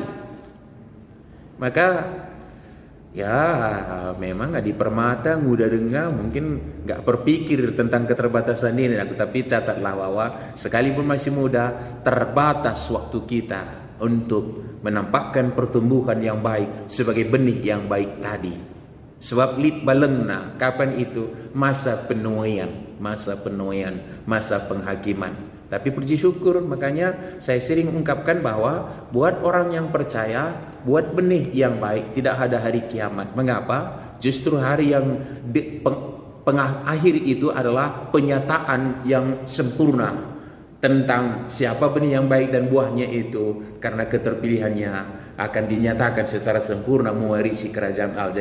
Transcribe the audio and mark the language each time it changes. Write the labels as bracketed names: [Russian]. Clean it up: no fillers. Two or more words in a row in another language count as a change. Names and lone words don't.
[Indonesian] Maka ya memang Adi Permata muda dengar mungkin nggak berpikir tentang keterbatasan ini, tapi catatlah bahwa sekalipun masih muda, terbatas waktu kita untuk menampakkan pertumbuhan yang baik sebagai benih yang baik tadi. [Batak Karo] Sebab lit balengna, [Indonesian] kapan itu? Masa penuaian, masa penghakiman. Tapi puji syukur, makanya saya sering ungkapkan bahwa buat orang yang percaya, buat benih yang baik tidak ada hari kiamat. Mengapa? Justru hari yang akhir itu adalah penyataan yang sempurna tentang siapa benih yang baik dan buahnya itu, karena keterpilihannya akan dinyatakan secara sempurna mewarisi kerajaan Allah.